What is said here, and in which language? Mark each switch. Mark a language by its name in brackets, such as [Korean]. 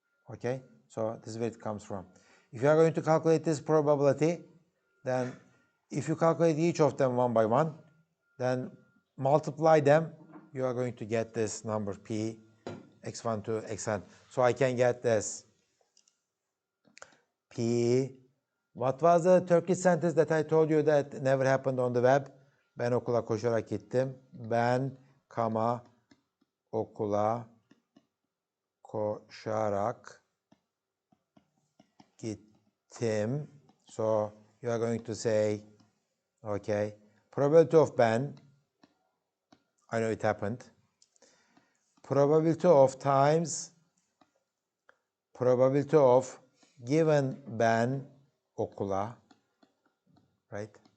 [English] Okay, so this is where it comes from. If you are going to calculate this probability, then if you calculate each of them one by one, then multiply them, you are going to get this number P, x1 to xn. So I can get this P. What was the Turkish sentence that I told you that never happened on the web? [Turkish] Ben okula koşarak gittim. Ben, okula koşarak gittim. [English] So you are going to say, okay, probability of Ben, I know it happened. Probability of times, probability of given Ben okula, right?